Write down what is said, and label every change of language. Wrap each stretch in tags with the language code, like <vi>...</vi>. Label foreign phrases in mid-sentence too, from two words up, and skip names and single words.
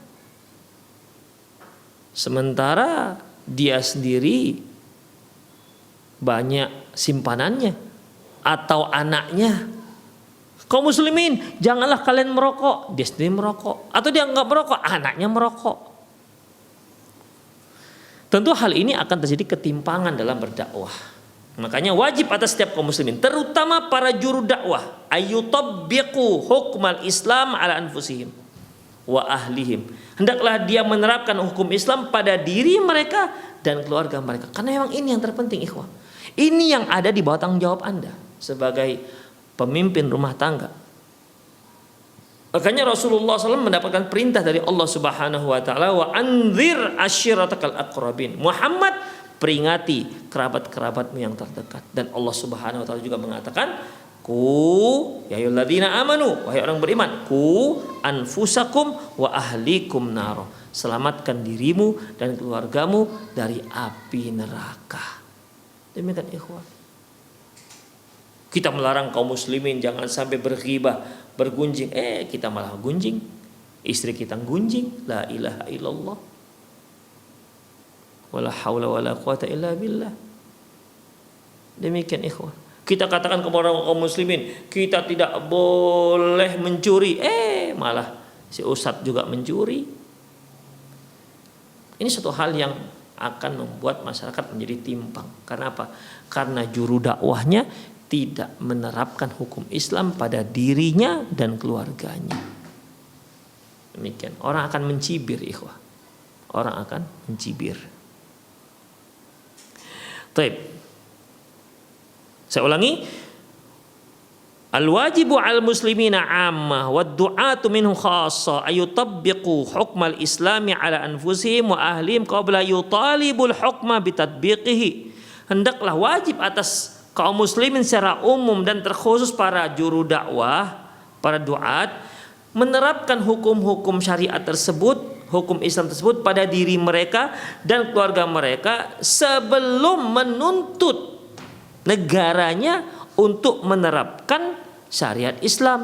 <id>Sementara dia sendiri banyak simpanannya atau anaknya. Kaum muslimin, janganlah kalian merokok. Dia sendiri merokok. Atau dia enggak merokok, anaknya merokok. Tentu hal ini akan terjadi ketimpangan dalam berdakwah. Makanya wajib atas setiap kaum muslimin, terutama para juru dakwah,</id> <ar>أن يطبقوا حكم الإسلام على أنفسهم وأهليهم.</ar> <id>Hendaklah dia menerapkan hukum Islam pada diri mereka dan keluarga mereka. Karena memang ini yang terpenting, ikhwah. Ini yang ada di bawah tanggung jawab Anda sebagai pemimpin rumah tangga. Makanya Rasulullah SAW mendapatkan perintah dari Allah</id> <ar>سبحانه وتعالى, وأنذر عشيرتك الأقربين.</ar> <id>Muhammad, peringati kerabat-kerabatmu yang terdekat. Dan Allah</id> <ar>سبحانه وتعالى</ar> <id>juga mengatakan,</id> <ar>يا أيها الذين آمنوا,</ar> <id>wahai orang beriman,</id> <ar>أنفسكم وأهليكم نارا.</ar> <id>Selamatkan dirimu dan keluargamu dari api neraka. Demikian, ikhwan. Kita melarang kaum muslimin jangan sampai berghibah, bergunjing. Kita malah gunjing. Istri kita gunjing.</id> <ar>لا إله إلا الله. ولا حول ولا قوة إلا بالله.</ar> <id>Demikian, ikhwan. Kita katakan kepada kaum muslimin, kita tidak boleh mencuri. Malah si ustadz juga mencuri. Ini satu hal yang akan membuat masyarakat menjadi timpang. Karena apa? Karena juru dakwahnya tidak menerapkan hukum Islam pada dirinya dan keluarganya. Demikian. Orang akan mencibir, ikhwah. Orang akan mencibir. Baik. Saya ulangi.</id> <ar>الواجب المسلمين عامة والدعاة منه خاصة أن يطبقوا حكم الإسلام على أنفسهم وأهليهم قبل يطالبوا الحكم بتطبيقه.</ar> <id>Hendaklah wajib atas kaum muslimin secara umum dan terkhusus para juru dakwah, para duat, menerapkan hukum-hukum syariat tersebut, hukum Islam tersebut pada diri mereka dan keluarga mereka sebelum menuntut negaranya untuk menerapkan syariat Islam.</id>